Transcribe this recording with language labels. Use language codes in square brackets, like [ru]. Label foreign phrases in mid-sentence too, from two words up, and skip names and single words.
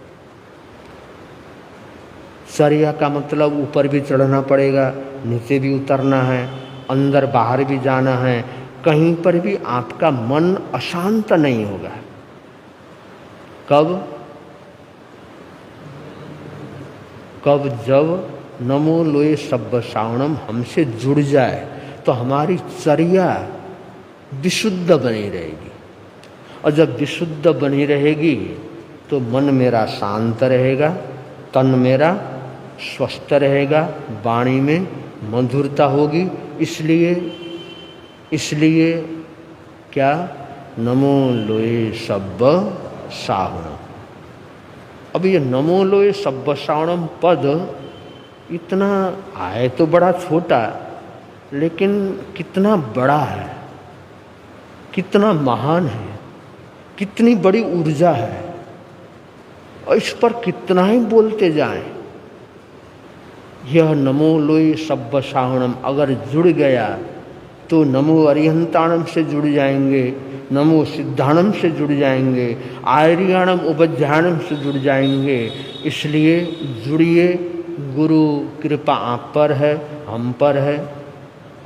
[hi] चर्या का मतलब ऊपर भी चढ़ना पड़ेगा, नीचे भी उतरना है, अंदर बाहर भी जाना है, कहीं पर भी आपका मन अशांत नहीं होगा। कब? जब [pra] नमो लोए सब्ब साहुणम [hi] हमसे जुड़ जाए तो हमारी चर्या विशुद्ध बनी रहेगी, और जब विशुद्ध बनी रहेगी तो मन मेरा शांत रहेगा, तन मेरा स्वस्थ रहेगा, वाणी में मधुरता होगी। इसलिए क्या? [pra] नमो लोए सब्ब साहुणम। [hi] अब ये [pra] नमो लोए सब्ब साहुणम [hi] पद इतना आए तो बड़ा छोटा, लेकिन कितना बड़ा है, कितना महान है, कितनी बड़ी ऊर्जा है, और इस पर कितना ही बोलते जाएं। यह [pra] नमो लोए सब्ब साहुणम [hi] अगर जुड़ गया तो [pra] नमो अरिहंताणम [hi] से जुड़ जाएंगे, [pra] नमो सिद्धाणम [hi] से जुड़ जाएंगे, [pra] आर्याणम उपध्यानम [hi] से जुड़ जाएंगे। इसलिए जुड़िए, गुरु कृपा आप पर है, हम पर है।